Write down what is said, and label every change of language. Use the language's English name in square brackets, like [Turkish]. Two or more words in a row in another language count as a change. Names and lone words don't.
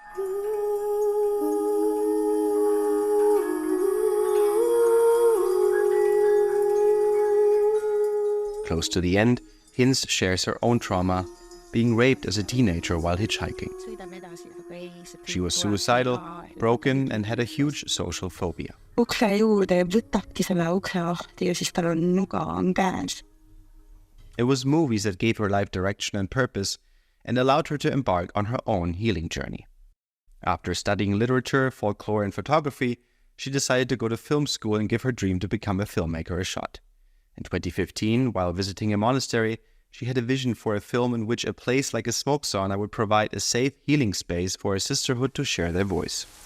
[English] Close to the end, Hinz shares her own trauma, being raped as a teenager while hitchhiking. She was suicidal, broken, and had a huge social phobia. [Estonian] Ukse juurde võtabki selle ukse lahti ja siis tal on nuga on käes. [English] It was movies that gave her life direction and purpose and allowed her to embark on her own healing journey. After studying literature, folklore, and photography, she decided to go to film school and give her dream to become a filmmaker a shot. In 2015, while visiting a monastery, she had a vision for a film in which a place like a smoke sauna would provide a safe healing space for a sisterhood to share their voice.